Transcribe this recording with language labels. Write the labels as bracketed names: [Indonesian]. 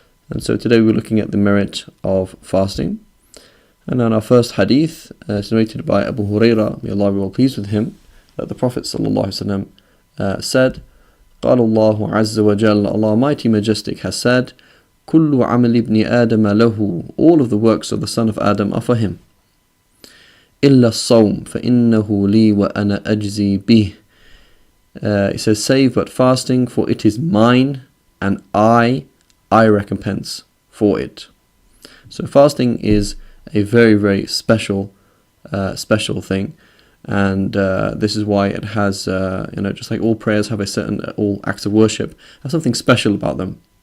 [English] And so today we're looking at the merit of fasting. And on our first hadith, it's narrated by Abu Hurairah, may Allah be well pleased with him, that the Prophet ﷺ said, [Arabic] قال الله عز وجل, [English] Allah Almighty Majestic has said, [Arabic] كل عمل ابن آدم له, [English] all of the works of the son of Adam are for him. [Arabic] إلا الصوم فإنه لي وأنا أجزي به. [English] It says, save but fasting, for it is mine and I recompense for it. So fasting is a very, very special thing, and this is why it has, just like all prayers have all acts of worship have something special about them.